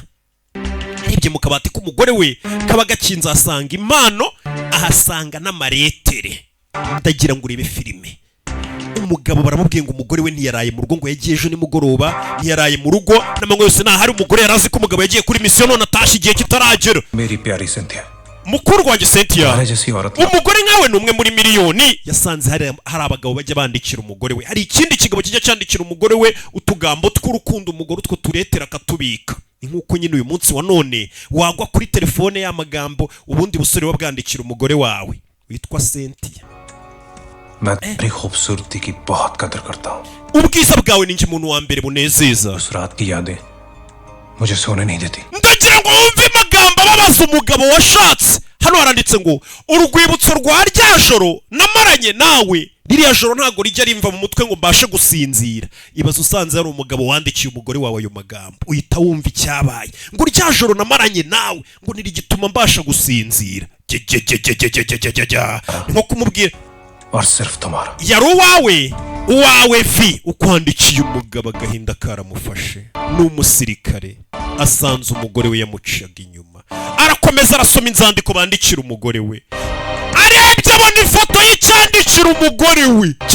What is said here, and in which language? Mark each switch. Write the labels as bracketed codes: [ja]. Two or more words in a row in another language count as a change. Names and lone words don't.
[rw] Arebye mu kabati k'umugore we kaba gakinze asanga impano ahasanga n'amaretere. Ndagira ngo urebe filime. Umugabo baramubwiye ngo umugore we ntiyaraye mu rugo ngo yagiye ejo nimugoroba ntiyaraye mu rugo n'amanywa yose nta hari umugore yarazi ko umugabo yagiye kuri mission none atashye igihe kitaragera. [hi] मेरी प्यारी Cynthia. [rw] Mukuru wanjye Cynthia. [hi] मेरी जैसी औरत. [rw] Umugore nkawe numwe muri miliyoni yasanze hari abagabo bajya bandikira umugore we. Hari ikindi kigabo kijya cyandikira umugore we utugambo tw'urukundo umugore utwo turetera akatubika. Nkuko nyine uyu munsi wa none wagwa kuri telefone y'amagambo ubundi busore wabwandikira umugore wawe witwa Cynthia. [hi] मैं तेरी खूबसूरती की बहुत कदर करता हूँ. [rw] Ubwiza bwawe ninjye umuntu wa mbere bunezeza. [hi] उस रात की यादें मुझे सोने नहीं देती. [rw] Ndagira ngo wumve amagambo ababaza umugabo washatse. Hano haranditse ngo urwibutso rwa rya joro namaranye nawe. Ririya joro ntago rijya rimva mu mutwe ngo mbashe gusinzira. Ibaze usanze hari umugabo wandikiye umugore wawe ayo magambo. Uhita wumva icyabaye. Ngo rya joro namaranye nawe ngo nirigituma mbasha gusinzira. Nko kumubwira [hi] और सिर्फ तुम्हारा. [rw] yari uwawe vi ukwandikiye umugabo agahinda karamufashe. N'umusirikare asanze umugore we yamuciyaga inyuma. Arakomeza arasoma inzandiko bandikira umugore we. Arebye abona ifoto y'icyandikira umugore we.